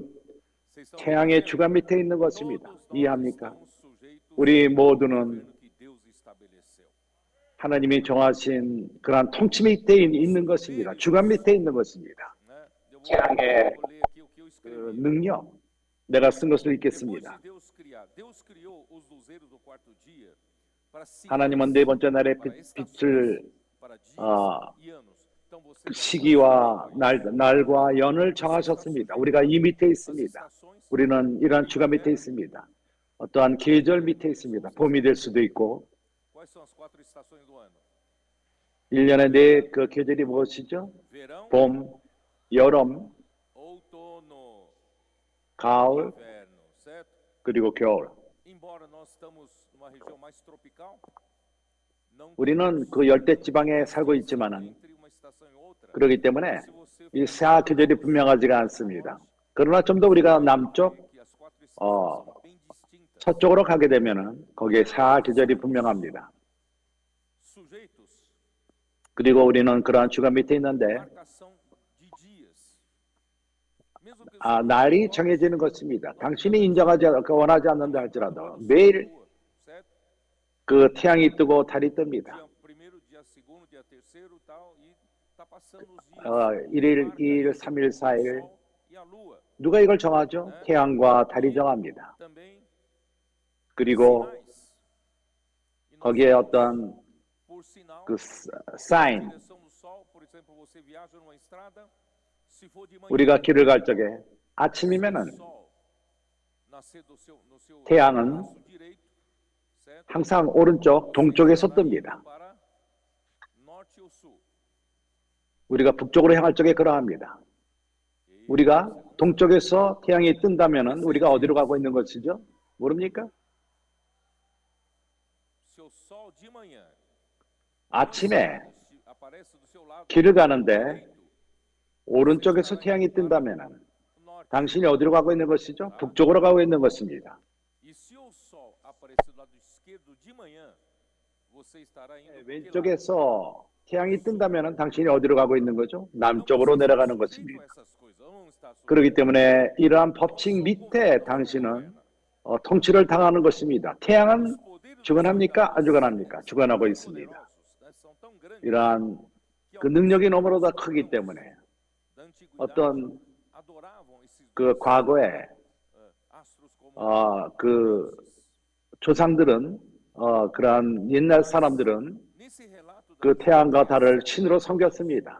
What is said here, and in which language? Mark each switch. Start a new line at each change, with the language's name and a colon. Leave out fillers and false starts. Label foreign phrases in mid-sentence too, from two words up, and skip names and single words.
Portuguese: Vocês estão
Korean: 태양의
Portuguese: entendendo?
Korean: 주관 밑에 있는 것입니다.
Portuguese: Todos nós
Korean: 이해합니까?
Portuguese: estamos sujeitos
Korean: 우리
Portuguese: ao
Korean: 모두는
Portuguese: governo que Deus estabeleceu.
Korean: 하나님이 정하신 그러한 통치 밑에 있는 것입니다. 주관 밑에 있는 것입니다.
Portuguese: Né? Eu
Korean: 태양의
Portuguese: vou ler aqui o que eu
Korean: 그
Portuguese: escrevi.
Korean: 능력, 내가 쓴 것을
Portuguese: Depois
Korean: 읽겠습니다.
Portuguese: de Deus criar, Deus criou os luzeiros do quarto dia para
Korean: 하나님은 네 번째 날에 빛을
Portuguese: para dias 아, e anos. Então você
Korean: 시기와 날과 연을 정하셨습니다. 우리가 이 밑에 있습니다. 우리는 이러한 주관 밑에 있습니다. 어떠한 계절 밑에 있습니다. 봄이 될 수도 있고
Portuguese: Quais são as 4 estações do ano?
Korean: 1년에 네 그 계절이 무엇이죠?
Portuguese: Verão,
Korean: 봄, 여름,
Portuguese: outono,
Korean: 가을,
Portuguese: inverno, certo?
Korean: 그리고 겨울.
Portuguese: Embora nós estamos numa região mais tropical, não
Korean: 우리는 그 열대 지방에 살고 있지만은
Portuguese: entre uma estação e outra.
Korean: 그렇기 때문에
Portuguese: Se você
Korean: 이 사 계절이 분명하지가 않습니다. 그러나 좀 더 우리가 남쪽,
Portuguese: que as 4 estações são bem distintas,
Korean: 서쪽으로 가게 되면은 거기에 사 계절이 분명합니다.
Portuguese: sujeitos
Korean: 그리고 우리는 그러한 주관 밑에 있는데
Portuguese: marcação de dias. Mesmo que o
Korean: 날이 정해지는 것입니다. 당신이 원하지 않는다 할지라도 매일
Portuguese: lua, certo?
Korean: 그 태양이 뜨고 달이 뜹니다.
Portuguese: Dia primeiro, dia segundo, dia terceiro, tal, e tá passando os dias.
Korean: 1일,
Portuguese: Marca
Korean: 2일,
Portuguese: o
Korean: 3일, 4일,
Portuguese: sol e a lua.
Korean: 누가 이걸 정하죠? 태양과 달이 정합니다.
Portuguese: também
Korean: 그리고
Portuguese: sinais. E nós
Korean: 거기에
Portuguese: temos,
Korean: 어떤
Portuguese: por sinal,
Korean: 그
Portuguese: a
Korean: 사인,
Portuguese: direção do sol. Por exemplo, você viaja numa estrada, se for de manhã,
Korean: 우리가 길을 갈 적에
Portuguese: se o
Korean: 아침이면은
Portuguese: sol nascer no seu
Korean: 태양은
Portuguese: braço direito, certo?
Korean: 항상 오른쪽 동쪽에서
Portuguese: Você estará
Korean: 뜹니다.
Portuguese: indo para norte ou sul.
Korean: 우리가 북쪽으로 향할 적에 그러합니다. 우리가 동쪽에서 태양이 뜬다면은 우리가 어디로 가고 있는 것이죠? 모릅니까?
Portuguese: Se o sol de manhã
Korean: 아침에
Portuguese: aparece do seu lado
Korean: 길을 가는데
Portuguese: direito,
Korean: 오른쪽에서 태양이 뜬다면은
Portuguese: norte.
Korean: 당신이 어디로 가고 있는 것이죠? 북쪽으로 가고 있는 것입니다.
Portuguese: E se o sol aparecer do lado esquerdo de manhã, você estará indo para aquele lado.
Korean: 왼쪽에서 태양이 뜬다면은 당신이 어디로 가고 있는 거죠? 남쪽으로 내려가는 것입니다. 그렇기 때문에 이러한 법칙 밑에 당신은 통치를 당하는 것입니다. 태양은 주관합니까? 안 주관합니까? 주관하고 있습니다. 이러한 그 능력이 너무나도 크기 때문에 어떤 그 과거에 그 조상들은 그러한 옛날 사람들은 그 태양과 달을 신으로 섬겼습니다.